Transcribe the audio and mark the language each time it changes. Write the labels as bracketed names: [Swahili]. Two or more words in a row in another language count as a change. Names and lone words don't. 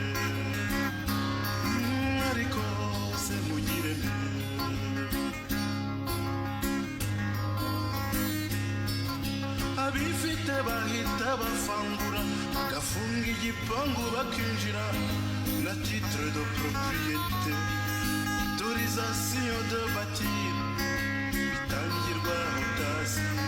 [Kinyarwanda] ariko se mugire nte abifite bahita bafangura bagafunga igipangu bakinjira na [French] titre de propriété autorisation de bâtir [Kinyarwanda] bitangirwa utazi